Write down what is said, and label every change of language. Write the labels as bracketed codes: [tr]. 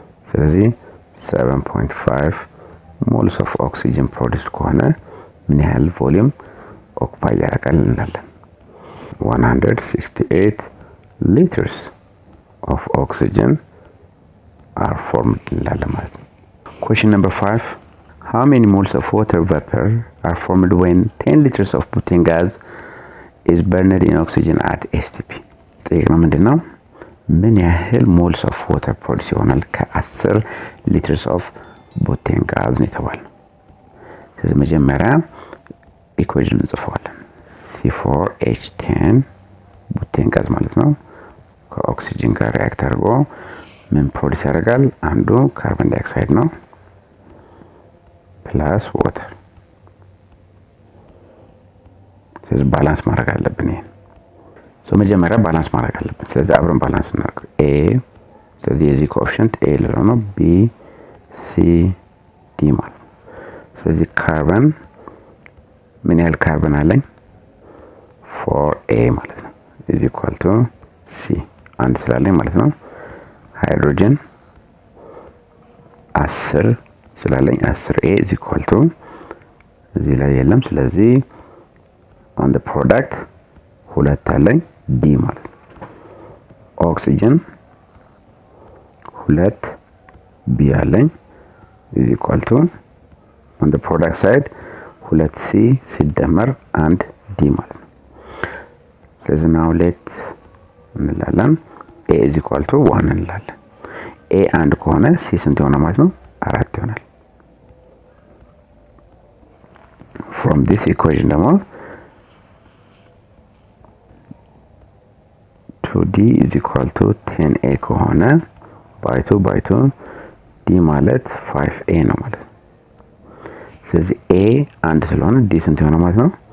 [am] ስለዚህ 7.5 moles of oxygen produced ከሆነ ምን ያህል ቮሊዩም ኦኩፓይ ያደርጋል እንላለን? [en] 168 liters of oxygen are formed [am] እንላለን ማለት ነው። [en] question number 5 how many moles of water vapor are formed when 10 liters of butane gas is burned in oxygen at STP? [am] ጠይቅነው ምንድነው? ምን ያህል ሞልስ ኦፍ ዋተር ፕሮዲስ ይሆናል ከ10 ሊትርስ ኦፍ ቡቴን ጋዝ ነው የተባለው። ስለዚህ መጀመሪያ ኢኩዌሽን እንጽፈዋለን። C4H10 ቡቴን ጋዝ ማለት ነው ከኦክሲጅን ጋር ሪአክት አድርጎ ምን ፕሮዲስ ያደርጋል? አንዱ ካርቦን ዳይኦክሳይድ ነው ፕላስ ዋተር። ስለዚህ ባላንስ ማድረግ አለብን ይሄን። መጀመሪያ ባላንስ ማድረግ አለብን። ስለዚህ አብረን ባላንስ እናድርግ። A ስለዚህ የዚህ ኮኤፊሺየንት A ልለው ነው B C D ማለት ነው። ስለዚህ ካርበን ምን ያህል ካርበን አለኝ? 4A ማለት ነው [en] is equal to [am] C አንድ ስላለኝ ማለት ነው። ሃይድሮጅን 10 ስላለኝ 10A is equal to እዚህ ላይ የለም። ስለዚህ [en] on the product [am] ሁለት አለኝ D ማለት ነው። ኦክሲጅን 2 B አለኝ [en] is equal to on the product side [am] 2C ሲደመር 1 D ማለት ነው። ስለዚህ [en] now let [am] እንላለን A [en] is equal to [am] 1 እንላለን። A 1 ከሆነ C ስንት ይሆናል ማለት ነው? 4 ይሆናል። [en] from this equation [am] ደግሞ 2D [en] is equal to [am] 10A ከሆነ by 2 D ማለት 5A ነው ማለት ነው። ስለዚህ A አንድ ስለሆነ D ስንት ይሆናል ማለት ነው?